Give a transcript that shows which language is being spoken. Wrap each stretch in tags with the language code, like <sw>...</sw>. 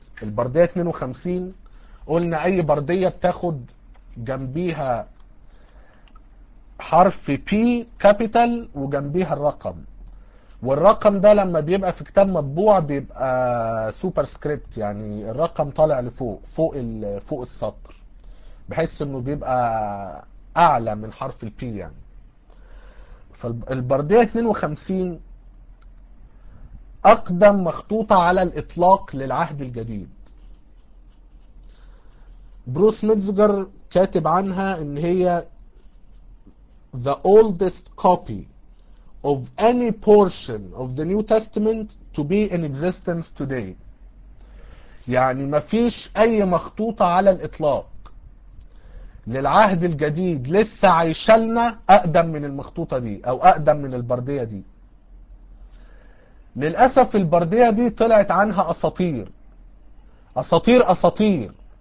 <ar>البردية 52 قلنا أي بردية بتاخد جنبيها حرف بي كابيتال وجنبيها الرقم، والرقم ده لما بيبقى في كتاب مطبوع بيبقى سوبر سكريبت، يعني الرقم طالع لفوق، فوق السطر، بحيث انه بيبقى اعلى من حرف البي يعني. فالبردية 52 اقدم مخطوطة على الاطلاق للعهد الجديد. بروس ميتزجر كاتب عنها ان هي</ar> <en>the oldest copy of any portion of the New Testament to be in existence today.</en> <ar>يعني مفيش أي مخطوطة على الإطلاق للعهد الجديد لسه عايشلنا أقدم من المخطوطة دي، أو أقدم من البردية دي. للأسف البردية دي طلعت عنها أساطير، أساطير أساطير.</ar>